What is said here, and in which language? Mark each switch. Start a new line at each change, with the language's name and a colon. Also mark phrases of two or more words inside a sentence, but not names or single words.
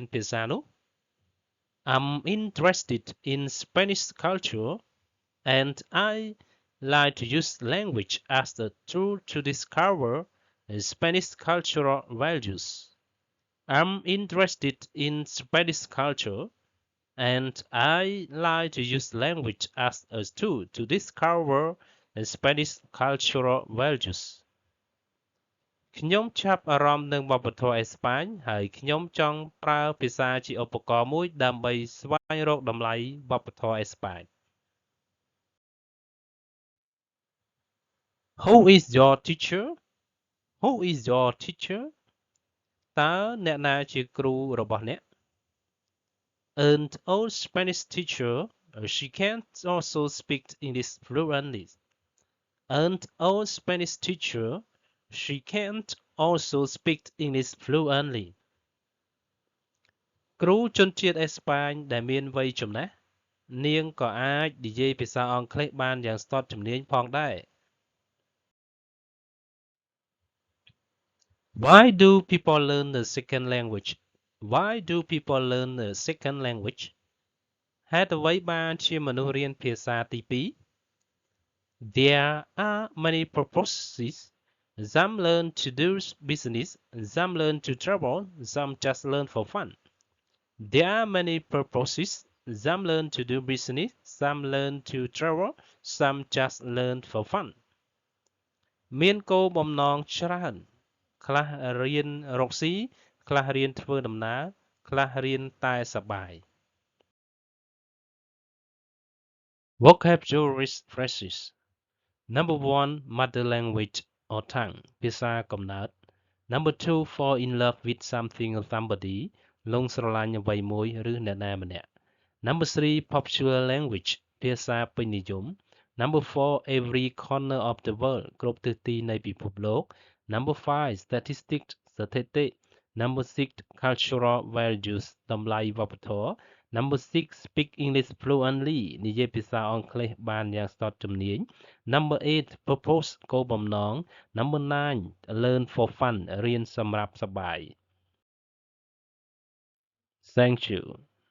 Khmer: ភាសានោះ
English: I'm interested in Spanish culture and I like to use language as a tool to discover Spanish cultural values I'm interested in Spanish culture and I like to use language as a tool to discover the Spanish cultural values
Khmer: ខ្ញុំចាប់អារម្មណ៍នឹងវប្បធម៌អេស្ប៉ាញហើយខ្ញុំចង់ប្រើភាសាជាឧបករណ៍មួយដើម្បីស្វែងរកតម្លៃវប្បធម៌អេស្ប៉ាញ
English: Who is your teacher? Who is your teacher?
Khmer: តើអ្នកណាជាគ្រូរបស់អ្នក
English: An old Spanish teacher, she can also speak English fluently. An old Spanish teacher, she can't also speak English fluently.
Khmer: គ្រូជនជាតិអេស្ប៉ាញដែលមានវ័យចំណាស់នាងក៏អាចនិយាយភាសាអង់គ្លេសបានយ៉ាងស្ទាត់ជំនាញផងដែរ
English: Why do people learn a second language? Why do people learn a second language?
Khmer: ហេតុអ្វីបានជាមនុស្សរៀនភាសាទីពីរ
English: There are many purposes. Some learn to do business, some learn to travel, some just learn for fun. There are many purposes. Some learn to do business, some learn to travel, some just learn for fun.
Khmer: មានគោលបំណងច្រើនខ្លះរៀនរកស៊ីខ្លះរៀនធ្វើដំណើរខ្លះរៀនតែសប្បាយ
English: Vocabulary phrases Number 1 mother language or tongue
Khmer: ភាសាកំណើត
English: Number 2 fall in love with something or somebody
Khmer: លងស្រឡាញ់អ្វីមួយឬអ្នក ណាម្នាក់
English: Number 3 popular language
Khmer: ភាសាពេញនិយម
English: Number 4 every corner of the world
Khmer: គ្រប់ទិសទីនៃពិភពលោក
English: Number 5 statistics ស្ថិតិ Number 6 cultural values
Khmer: តម្លៃវប្បធម៌
English: Number 6 speak English fluently
Khmer: និយាយភាសាអង់គ្លេសបានយ៉ាងស្ទាត់ជំនាញ
English: Number 8 purpose គោលបំណង Number 9 learn for fun
Khmer: រៀនសម្រាប់សប្បាយ
English: Thank you